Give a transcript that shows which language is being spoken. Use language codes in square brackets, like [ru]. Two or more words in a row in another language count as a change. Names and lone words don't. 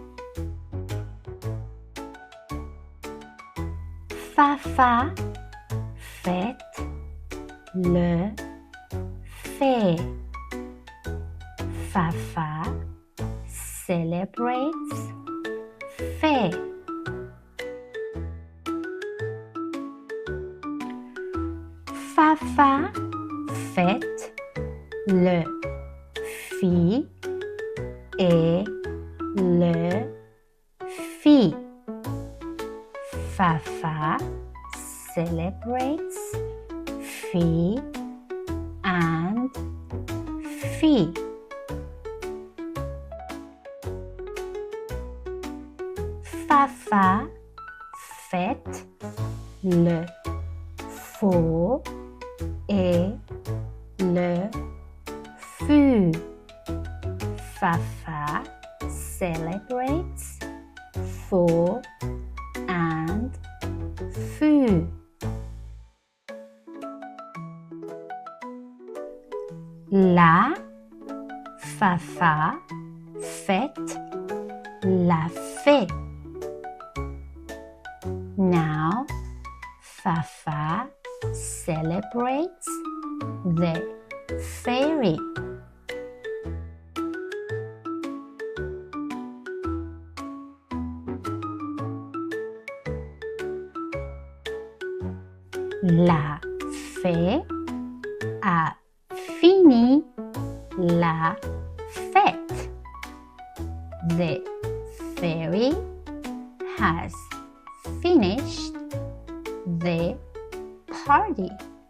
[fr] Fa, fa, fête, le Fé. [en] Fa, fa, celebrates, Fé. [fr] Fa, fa, fête, le Fi et le Fi. [en] Fa, fa, celebrates, Fi and Fi. [fr] Fa, fa, fête, le Faux et le Fu. [en] Fa, fa, celebrates, Faux and Fu. [fr] La, fa, fa, fête, la Fée. [en] Now, fa, fa, celebrates the fairy. [fr] La Fée a fini la fête. [en] The fairy has finished the party.